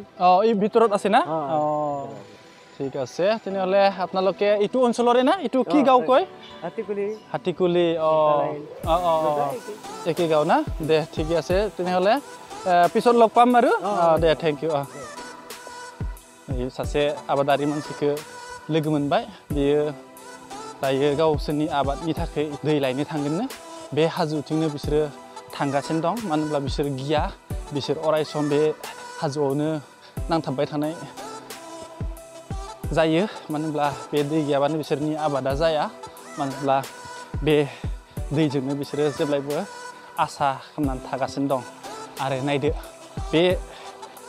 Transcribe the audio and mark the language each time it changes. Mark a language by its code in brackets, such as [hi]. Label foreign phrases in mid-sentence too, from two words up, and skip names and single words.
[as] এই ভিতৰত আছে না ঠিক আছে তেনেহলে আপোনালোকে এইটো অঞ্চলৰে না এইটো কি গাঁও কয় হাতীকুলি একে গাঁও না দে ঠিক আছে তেনেহলে পিছত লগ পাম আৰু দে [en] thank you [brx] এই सासे आबादारि मानसिखौ लोगो मोनबाय बियो दायो गावसोरनि आबादनि थाखाय दै लायनो थांगोननो बे हाजोथिंनो बिसोरो थांगासिनो दं मानो होनब्ला बिसोर गिया बिसोर अरायसम बे हाजोआवनो नांथाबबाय थानाय जायो मानो होनब्ला बे दै गैयाबानो बिसोरनि आबादा जाया मानो होनब्ला बे दैजोंनो बिसोरो जेब्लायबो आसा खालामनानै थागासिनो दं आरो नायदो बे